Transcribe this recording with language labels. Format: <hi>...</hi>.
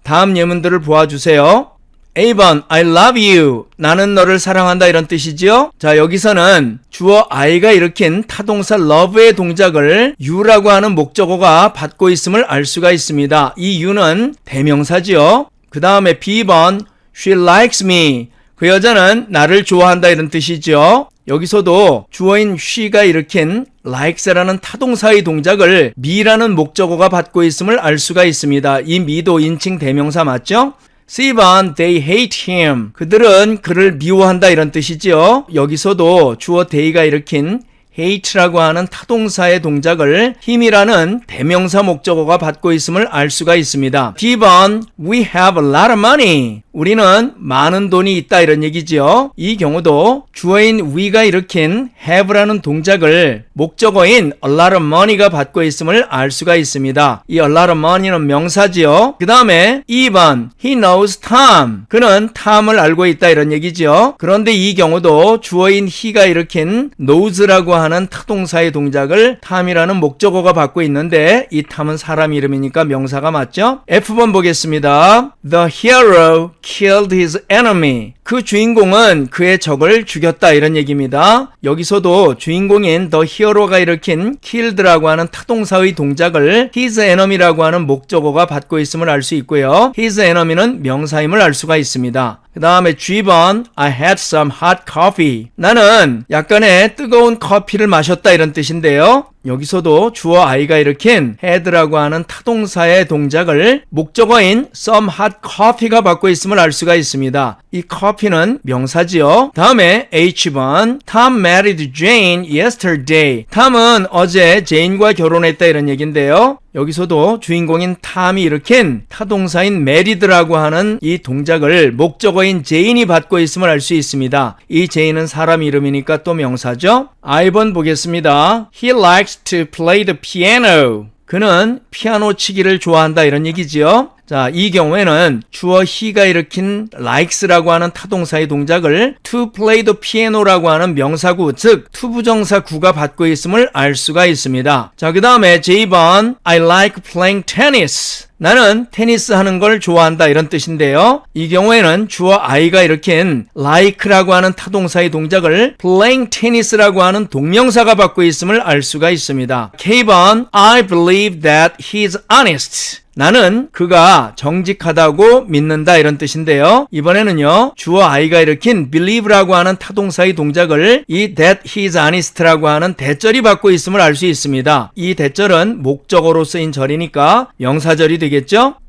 <ko>다음 예문들을 보아주세요.</ko> <en>A번, I love you.</en> <ko>나는 너를 사랑한다 이런 뜻이죠. 자, 여기서는 주어 I가 일으킨 타동사 love의 동작을 you라고 하는 목적어가 받고 있음을 알 수가 있습니다. 이 you는 대명사지요. 그 다음에 B번,</ko> <en>she likes me.</en> <ko>그 여자는 나를 좋아한다 이런 뜻이죠. 여기서도 주어인 she가 일으킨 likes라는 타동사의 동작을 me라는 목적어가 받고 있음을 알 수가 있습니다. 이 me도 인칭 대명사 맞죠?</ko> <en>C번, they hate him.</en> <ko>그들은 그를 미워한다 이런 뜻이지요. 여기서도 주어 they가 일으킨 hate라고 하는 타동사의 동작을 him이라는 대명사 목적어가 받고 있음을 알 수가 있습니다. D번,</ko> <en>we have a lot of money.</en> <ko>우리는 많은 돈이 있다 이런 얘기죠. 이 경우도 주어인 we가 일으킨 have라는 동작을 목적어인 a lot of money가 받고 있음을 알 수가 있습니다. 이 a lot of money는 명사지요. 그 다음에 2번</ko> <en>he knows Tom.</en> <ko>그는 탐을 알고 있다 이런 얘기죠. 그런데 이 경우도 주어인 he가 일으킨 knows라고 하는 타동사의 동작을 탐이라는 목적어가 받고 있는데 이 탐은 사람 이름이니까 명사가 맞죠? F번 보겠습니다.</ko> <en>The hero killed his enemy.</en> <ko>그 주인공은 그의 적을 죽였다 이런 얘기입니다. 여기서도 주인공인 the hero가 일으킨 killed라고 하는 타동사의 동작을 his enemy라고 하는 목적어가 받고 있음을 알 수 있고요. his enemy는 명사임을 알 수가 있습니다.</ko> <en>그 다음에 G번 I had some hot coffee.</en> <ko>나는 약간의 뜨거운 커피를 마셨다 이런 뜻인데요. 여기서도 주어 I가 일으킨 had라고 하는 타동사의 동작을 목적어인 some hot coffee가 받고 있음을 알 수가 있습니다. 이 커피는 명사지요.</ko> <en>다음에 H번 Tom married Jane yesterday.</en> <ko>탐은 어제 제인과 결혼했다 이런 얘기인데요. 여기서도 주인공인 탐이 일으킨 타동사인 married라고 하는 이 동작을 목적어인 제인이 받고 있음을 알 수 있습니다. 이 제인은 사람 이름이니까 또 명사죠. I번 보겠습니다.</ko> <en>He likes to play the piano.</en> <ko>그는 피아노 치기를 좋아한다 이런 얘기지요. 자, 이 경우에는 주어 he가 일으킨 likes라고 하는 타동사의 동작을</ko> <en>to play the piano</en> <ko>라고 하는 명사구, 즉 투부정사 구가 받고 있음을 알 수가 있습니다. 자, 그 다음에 J번</ko> <en>I like playing tennis.</en> <ko>나는 테니스 하는 걸 좋아한다 이런 뜻인데요. 이 경우에는 주어 I가 일으킨 like라고 하는 타동사의 동작을</ko> <en>playing tennis</en> <ko>라고 하는 동명사가 받고 있음을 알 수가 있습니다.</ko> <en>K번 I believe that he's honest.</en> <ko>나는 그가 정직하다고 믿는다 이런 뜻인데요. 이번에는요. 주어 I가 일으킨 believe라고 하는 타동사의 동작을 이</ko> <en>that he's honest</en> <ko>라고 하는 대절이 받고 있음을 알 수 있습니다. 이 대절은 목적어로 쓰인 절이니까 명사절이 되겠죠.</ko>